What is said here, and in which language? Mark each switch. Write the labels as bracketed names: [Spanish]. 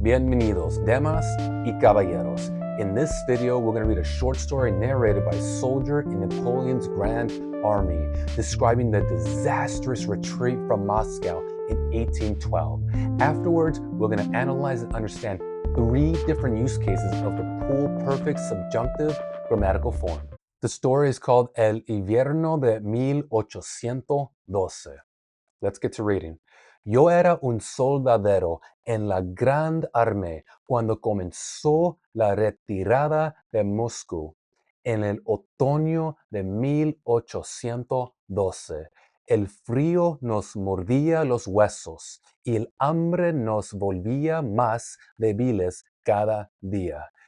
[Spanish] Bienvenidos, damas y caballeros. [English] In this video, we're going to read a short story narrated by a soldier in Napoleon's Grand Army, describing the disastrous retreat from Moscow in 1812. Afterwards, we're going to analyze and understand 3 different use cases of the Pulperfect Subjunctive grammatical form. The story is called El Invierno de 1812. Let's get to reading. [Spanish] Yo era un soldadero en la Grande Armée cuando comenzó la retirada de Moscú en el otoño de 1812. El frío nos mordía los huesos y el hambre nos volvía más débiles cada día.